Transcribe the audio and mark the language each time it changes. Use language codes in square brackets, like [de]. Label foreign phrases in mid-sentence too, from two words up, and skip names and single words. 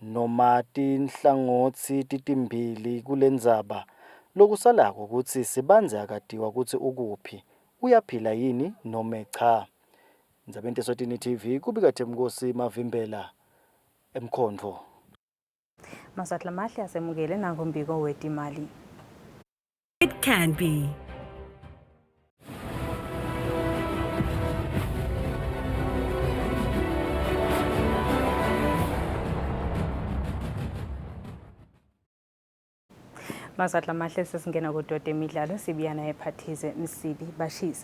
[ss] noma tinhlangotsi titimbili kulendzaba lokusalako kutsi Sibanze akatiwa ukuthi ukuphi uyaphila yini noma cha. Ndzabeni Eswatini TV kubika Themkosi Mavimbela eMkhondvo. Maswahla mahle asemukele nangombiko wetimali. [en] It can be. [ss] Maswahla mahle sesingena kudode emidlalo sibiyana ephathize Msibi Bashise.